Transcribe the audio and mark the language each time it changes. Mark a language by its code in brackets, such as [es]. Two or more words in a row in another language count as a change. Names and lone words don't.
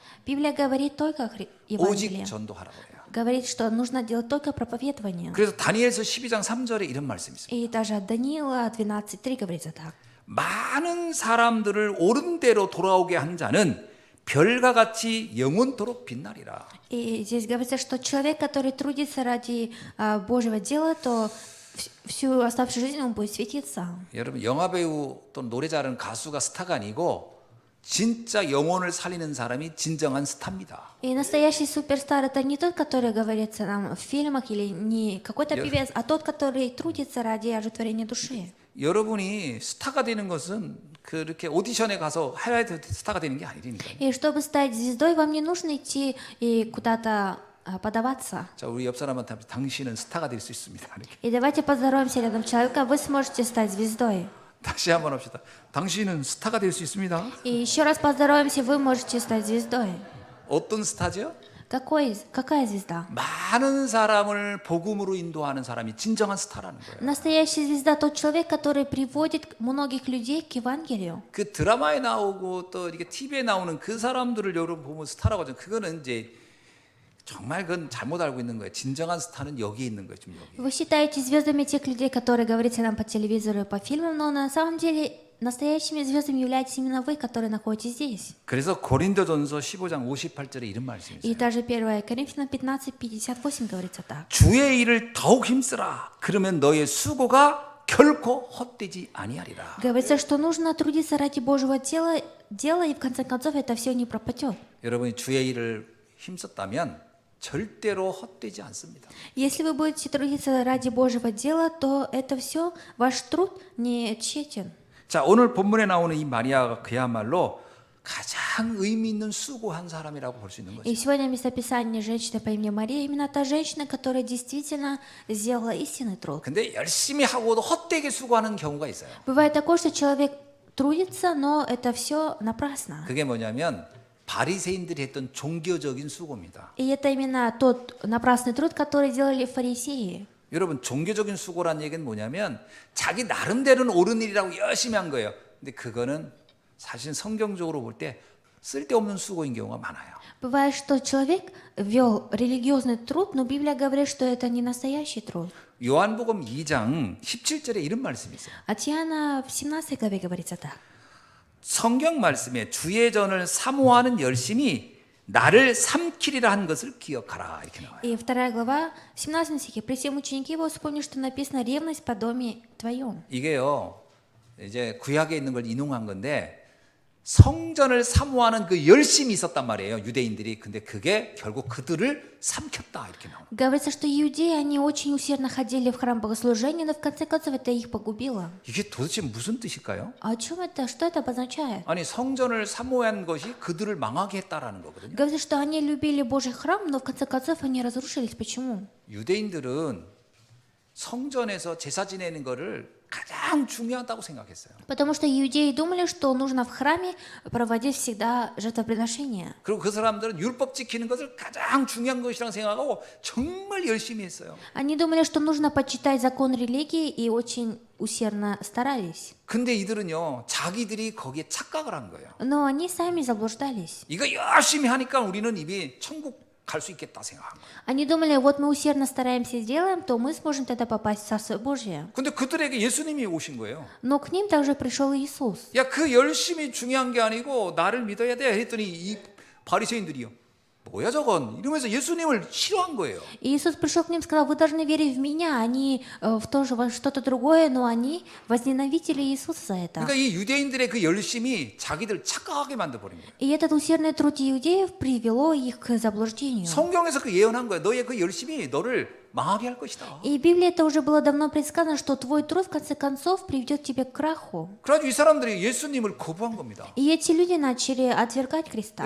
[ru] Библия говорит только Евангелие. [ko] 오직 전도하라고 그래요. [ru] Говорит, что нужно делать только проповедование. [ko] 그래서 다니엘서 12장 3절에 이런 말씀이 있어요. [ru] И даже от Даниила 12:3 говорится так. [ko] 많은 사람들을 옳은 대로 돌아오게 한 자는 별과 같이 영원토록 빛나리라. [ru] И здесь говорится, что человек, который трудится ради Божьего дела, то всю оставшуюся жизнь он будет светиться. [ko] 여러분 영화 배우 또는 노래 잘하는 가수가 스타가 아니고 진짜 영혼을 살리는 사람이 진정한 스타입니다. [ru] И настоящий суперстар это не тот, который говорится нам в фильмах или не какой-то певец, а тот, который трудится ради ожитворения души. [ko] 여러분이 스타가 되는 것은 그렇게 오디션에 가서 하이라이트 스타가 되는 게 아니니까요. [ru] И чтобы стать звездой, вам не нужно идти и куда-то подаваться. [ko] 자, 우리 옆 사람한테 당신은 스타가 될 수 있습니다. 이렇게. [ru] И давайте поздороваемся рядом с человеком, вы сможете стать звездой. [ko] 다시 한번 합시다. 당신은 스타가 될 수 있습니다. [ru] И еще раз поздороваемся, вы можете стать звездой. [ko] 어떤 스타죠? [ru] Какая звезда? [ko] 많은 사람을 복음으로 인도하는 사람이 진정한 스타라는 거예요. [ru] Настоящая звезда тот человек, который приводит многих людей к Евангелию. [ko] 그 드라마에 나오고 또 이렇게 TV에 나오는 그 사람들을 여러분 보면 스타라고 하죠. 그거는 이제 정말 그건 잘못 알고 있는 거예요. 진정한 스타는 여기에 있는 거예요. 지금 여기. [ru] Вы считаете звездами тех людей, которые говорите нам по телевизору и по фильмам, но на самом деле настоящими звездами являетесь именно вы, которые находитесь здесь. [ko] 그래서 고린도전서 15장 58절에 이런 말씀이 [ru] И [ko] 있어요. [ru] даже 1 Коринфянам 15:58 говорится так. [ko] 주의 일을 더욱 힘쓰라. 그러면 너의 수고가 결코 헛되지 아니하리라. [ru] Говорится, что нужно трудиться ради Божьего дела, и в конце концов это все не пропадет. [ko] 여러분이 주의 일을 힘썼다면 절대로 헛되지 않습니다. [ru] Если вы будете трудиться ради Божьего дела, то это все, ваш труд не тщетен. [ko] 자, 오늘 본문에 나오는 이 마리아가 그야말로 가장 의미 있는 수고한 사람이라고 볼 수 있는 [ru] И [ko] 거죠. [ru] сегодня в местописании женщина по имени Мария, именно та женщина, которая действительно сделала истинный труд. [ko] 근데 열심히 하고도 헛되게 수고하는 경우가 있어요. [ru] Бывает такое, что человек трудится, но это все напрасно. [ko] 그게 뭐냐면 바리새인들이 했던 종교적인 수고입니다. [ru] И это именно тот напрасный труд, который делали фарисеи. [ko] 여러분, 종교적인 수고란 얘기는 뭐냐면 자기 나름대로는 옳은 일이라고 열심히 한 거예요. 근데 그거는 사실 성경적으로 볼 때 쓸데없는 수고인 경우가 많아요. [ru] Бывает, что человек вел религиозный труд, но Библия говорит, что это не настоящий труд. [ko] 요한복음 2장 17절에 이런 말씀이 있어요. [ru] От Иоанна в 17 главе говорится так. [ko] 성경 말씀에 주의 전을 사모하는 열심이 나를 삼키리라 한 것을 기억하라 이렇게 나와요. [ru] И 2 глава, в 17 стихе. «При всем ученики его вспомни, что написано ревность по доме твоем». [ko] 이게요, 이제 구약에 있는 걸 인용한 건데 성전을 사모하는 그 열심이 있었단 말이에요, 유대인들이. 근데 그게 결국 그들을 삼켰다 이렇게 나와요. [ru] Говорится, что иудеи, они очень усердно ходили в храм богослужения, но в конце концов это их погубило. [ko] 이게 도대체 무슨 뜻일까요? [ru] А о чем это? Что это обозначает? [ko] 아니, 성전을 사모한 것이 그들을 망하게 했다라는 거거든요. [ru] Говорится, что они любили Божий храм, но в конце концов они разрушились. Почему? [ko] 유대인들은 성전에서 제사 지내는 거를 가장 중요하다고 생각했어요. [ru] Потому что иудеи думали, что нужно в храме проводить всегда жертвоприношения. [ko] 그리고 그 사람들은 율법 지키는 것을 가장 중요한 것이라고 생각하고 정말 열심히 했어요. [ru] Они думали, что нужно почитать закон религии и очень усердно старались. [ko] 근데 이들은요, 자기들이 거기에 착각을 한 거예요. [ru] Но они сами заблуждались. [ko] 이거 열심히 하니까 우리는 이미 천국 갈 수 있겠다 생각한 거예요. [ru] Они думали, вот мы усердно стараемся и делаем, то мы сможем тогда попасть в Царство Божие. [ko] 근데 그들에게 예수님이 오신 거예요. [ru] Но к ним также пришел Иисус. [ko] 야, 그 열심이 중요한 게 아니고 나를 믿어야 돼 했더니 이 바리새인들이요, 뭐야 저건 이러면서 예수님을 싫어한 거예요. [ru] И Иисус пришел к ним и сказал, вы должны верить в Меня, они в то же во что-то другое, но они возненавидели Иисуса за это. [ko] 그러니까 이 유대인들의 그 열심이 자기들 착각하게 만들어버린 거예요. [ru] И этот усердный труд иудеев привело их к заблуждению. [ko] 성경에서 그 예언한 거예요. 너의 그 열심이 너를 망하게 할 것이다. [ru] И в Библии это уже было давно предсказано, что твой труд в конце концов приведет тебя к краху. [ko] 그래가지고 이 사람들이 예수님을 거부한 겁니다. [ru] И эти люди начали отвергать Христа.